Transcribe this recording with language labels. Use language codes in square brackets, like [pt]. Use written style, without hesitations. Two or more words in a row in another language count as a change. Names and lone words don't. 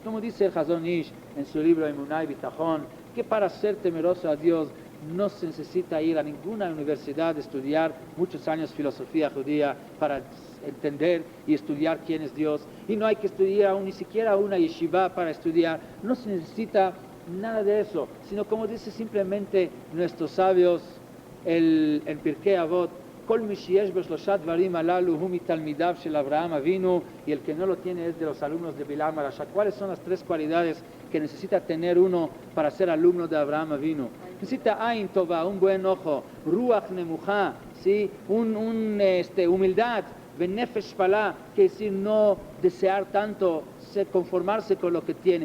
[es] Como dice el Hazon Ish en su libro Emunah y Bitajón, que para ser temeroso a Dios no se necesita ir a ninguna universidad a estudiar muchos años filosofía judía para entender y estudiar quién es Dios, y no hay que estudiar ni siquiera una yeshiva para estudiar. No se necesita nada de eso, sino como dice simplemente nuestros sabios en Pirkei Avot, [he] כל מי שיש בו שלשה דברים הללו הוא מתלמידיו של אברהם אבינו, [es] y el que no lo tiene es de los alumnos de Bilam Arasha. ¿Cuáles son las tres cualidades que necesita tener uno para ser alumno de Avraham Avinu? Necesita [he] עין טובה, [es] un buen ojo, [he] רוח נמוכה, [es] ¿sí? Humildad, [he] ונפש שפלה, [es] que decir no desear tanto, conformarse con lo que tiene.